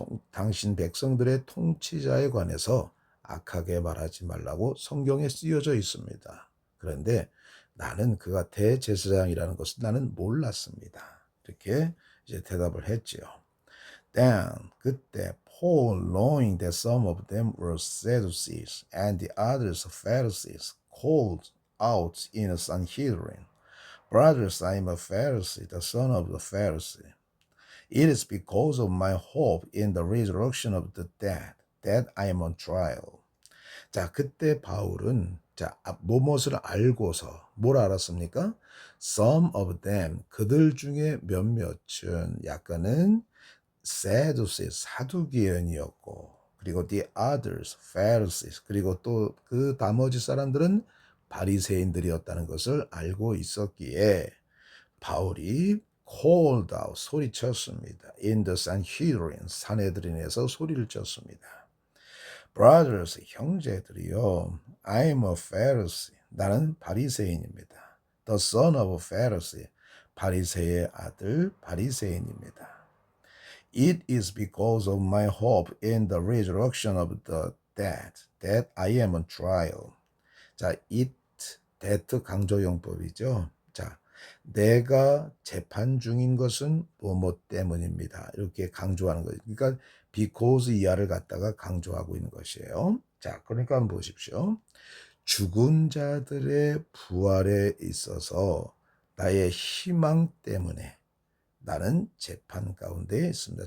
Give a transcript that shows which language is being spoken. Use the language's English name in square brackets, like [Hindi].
[Korean] 당신 백성들의 통치자에 관해서 악하게 말하지 말라고 성경에 쓰여져 있습니다. 그런데 나는 그가 대제사장이라는 것을 나는 몰랐습니다. 이렇게 이제 대답을 했지요. [English] Then [Korean] 그때 [English] Paul, knowing that some of them were Sadducees and the others Pharisees, called out in a Sanhedrin, Brothers, I am a Pharisee, the son of the Pharisee. It is because of my hope in the resurrection of the dead that I am on trial. [Korean] 자, 그때 바울은 무엇을 알고서 뭘 알았습니까? [English] Some of them, [Korean] 그들 중에 몇몇은 약간은 Sadducees, 사두개인이었고, 그리고 the others, Pharisees, 그리고 또 그 나머지 사람들은 바리새인들이었다는 것을 알고 있었기에 바울이 called out, 소리쳤습니다. In the Sanhedrin, 산헤드린에서 소리를 쳤습니다. [English] Brothers, [Korean] 형제들이요. [English] I am a Pharisee. [Korean] 나는 바리새인입니다. [English] The son of a Pharisee. [Korean] 바리새의 아들, 바리새인입니다. [English] It is because of my hope in the resurrection of the dead that I am on trial. [Korean] 자, it, that 강조용법이죠. 자, 내가 재판 중인 것은 뭐뭐 때문입니다. 이렇게 강조하는 거예요. 그러니까 because 이하를 갖다가 강조하고 있는 것이에요. 자, 그러니까 한번 보십시오. 죽은 자들의 부활에 있어서 나의 희망 때문에 나는 재판 가운데 있습니다.